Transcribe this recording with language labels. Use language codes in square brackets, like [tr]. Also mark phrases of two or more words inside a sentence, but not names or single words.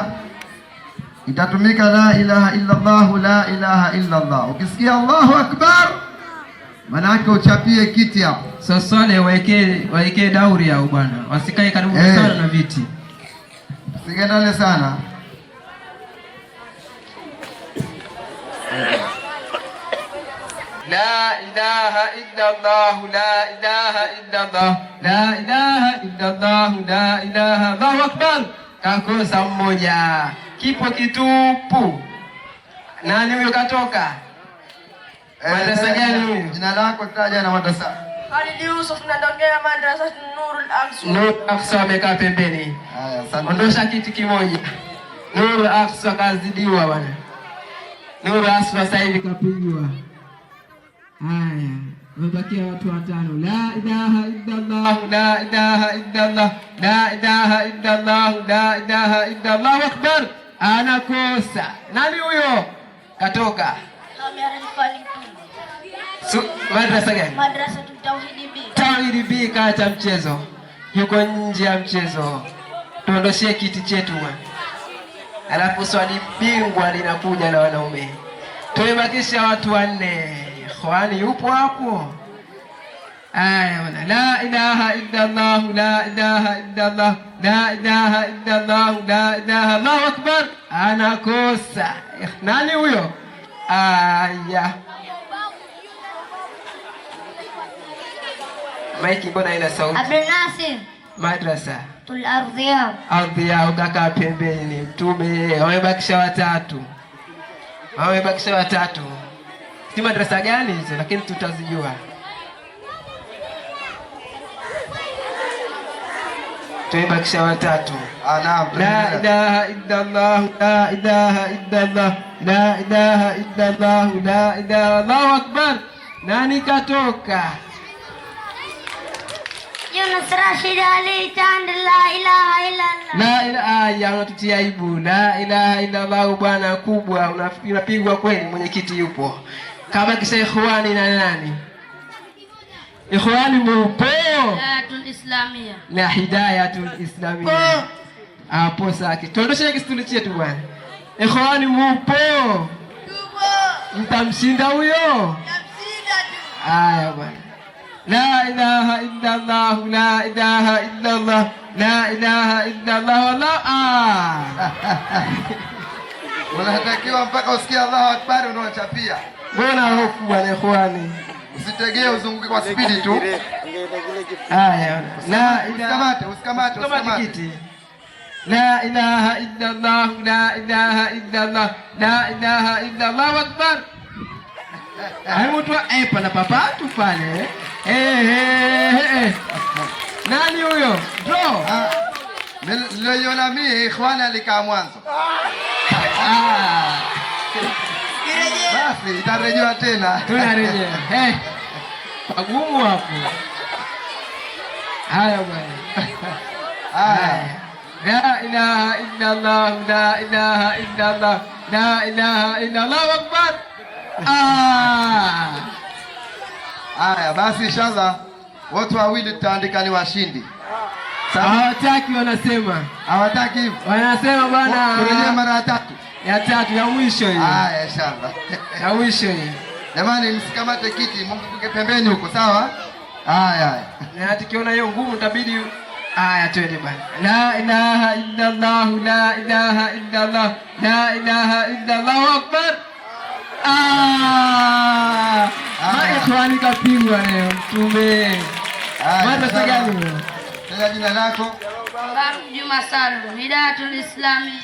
[ar] Itatumika لا إله إلا الله لا إله إلا الله. [sw] Ukisikia [ar] الله أكبر, [sw] maana yake uchapie kiti hapo. sasa. Waekee dauri yao bwana, wasikae karibu sana na viti, sigendane sana. [ar] لا إله إلا الله لا إله إلا الله لا إله إلا الله لا إله. الله أكبر. [sw] Kakosa mmoja, kipo kitupu. Nani huyo katoka? Madrasa gani huyo? Jina lako taja na madrasa. Khalid Yusuf, natokea madrasa Nurul Aqsa. Nurul Aqsa amekaa pembeni. Haya, asante. Ondosha kiti kimoja. Nurul Aqsa kazidiwa bwana. Nurul Aqsa sasa hivi kapigwa. Haya, wamebakia watu 5. [ar] لا إله إلا الله لا إله إلا الله لا إله إلا الله لا إله إلا الله. الله أكبر. [sw] Anakosa. Nani huyo? Katoka. Madrasa gani? Madrasa Tauhid B. Tauhid B. Kaacha mchezo, yuko nje ya mchezo. Tuondoshie kiti chetu bwana, alafu swali bingwa linakuja la wanaume. Tumebakisha watu 4. Ikhwani yupo hapo? Aya bwana. [ar] لا إله إلا الله لا إله إلا الله لا إله إلا الله لا إله. الله أكبر. [sw] Anakosa. Nani huyo? Aya, maiki mbona ina sauti? Abdul Nasir. Madrasa Tul Ardhiya. Ardhiya, ukakaa pembeni. Mtume wamebakisha 3. Wamebakisha 3. Si madrasa gani hizo, lakini tutazijua. Tumebakisha 3. Naam. [ar] لا إله إلا الله لا إله إلا الله لا إله إلا الله لا إله. الله أكبر. [sw] Nani katoka? Yunus Rashid Ali Chand. [ar] لا إله إلا الله. لا إله, [sw] yanatutia aibu. [ar] لا إله إلا الله [sw] bwana kubwa, unapigwa kweli. Mwenyekiti yupo. Kama kisha ikhwani na nani? Ikhwani mupo? Hidayatul Islamia. Na Hidayatul Islamia. Hapo sasa. Tuondoshe kistuli chetu bwana. Ikhwani mupo? Mtamshinda huyo? Mtamshinda tu. Aya bwana. [ar] لا إله إلا الله لا إله إلا الله لا إله إلا الله. [sw] Wallah. Unatakiwa mpaka usikie [ar] الله أكبر [sw] unaochapia. Mbona hofu bwana ikhwani? Usitegee, uzunguke kwa spidi tu. [ar] Aya. لا إله, [sw] usikamate. kiti. [ar] لا إله إلا الله لا إله إلا الله لا إله إلا الله. الله أكبر. [sw] Hayo mtu pana papatu pale. Nani huyo? Draw. Niliona mimi ikhwana alikaa mwanzo. Basi itarejea tena. Tunarejea. Pagumu hapo. Haya bwana. Haya. [ar] لا إله إلا الله لا إله إلا الله لا إله إلا الله. الله أكبر. [sw] Haya basi, inshallah watu wawili tutaandika ni washindi. Hawataki, wanasema. Hawataki hivyo. Wanasema bwana. Turejea mara ya 3. Ya 3 ya mwisho hiyo. Haya inshallah. Ya mwisho hiyo. Jamani, msikamate kiti, mumtuke pembeni huko, sawa? Haya. Na tukiona hiyo ngumu itabidi aya twende bwana. [ar] لا إله إلا الله لا إله إلا الله لا إله إلا الله. Akbar. [sw] Ikhwani kapigwa leo Mtume. Madrasa gani wewe? Taja jina lako. Faruk Juma Salum, Hidayatul Islamia.